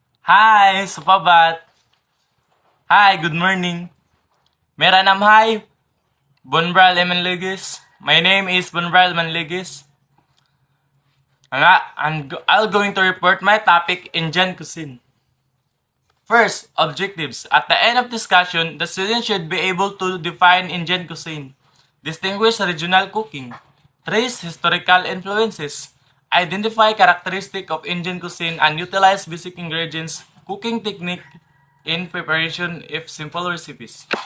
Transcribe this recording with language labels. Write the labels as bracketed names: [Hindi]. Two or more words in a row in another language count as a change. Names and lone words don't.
[English] Hi, Supabat. Hi, good morning. [Hindi] Mera nam hai, Bunbral Manligis. [English] My name is Bunbral Manligis. I'll going to report my topic Indian cuisine. First, objectives. At the end of discussion, the student should be able to define Indian cuisine, distinguish regional cooking, trace historical influences, identify characteristic of Indian cuisine, and utilize basic ingredients, cooking technique in preparation if simple recipes.